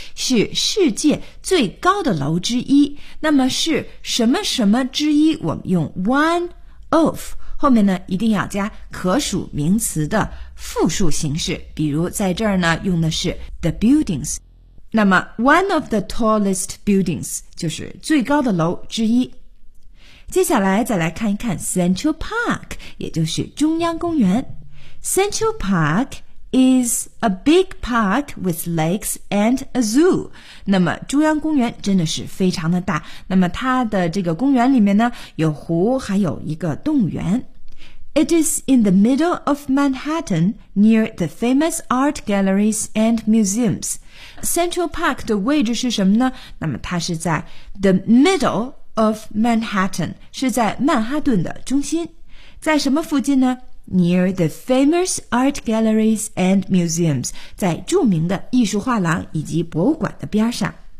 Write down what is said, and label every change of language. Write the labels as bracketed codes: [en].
[zh] 是世界最高的楼之一。那么是什么什么之一，我们用 one of，后面呢一定要加可数名词的复数形式，比如在这儿呢用的是 the buildings， 那么 [en] one of the tallest buildings [zh] 就是最高的楼之一。接下来再来看一看 Central Park， 也就是中央公园。 [en] Central Park is a big park with lakes and a zoo。 [zh] 那么中央公园真的是非常的大，那么它的这个公园里面呢有湖还有一个动物园。 [en] It is in the middle of Manhattan, near the famous art galleries and museums. [zh] Central Park 的位置是什么呢？那么它是在 the middle of Manhattan， 是在曼哈顿的中心。在什么附近呢？ [en] Near the famous art galleries and museums， [zh] 在著名的艺术画廊以及博物馆的边上。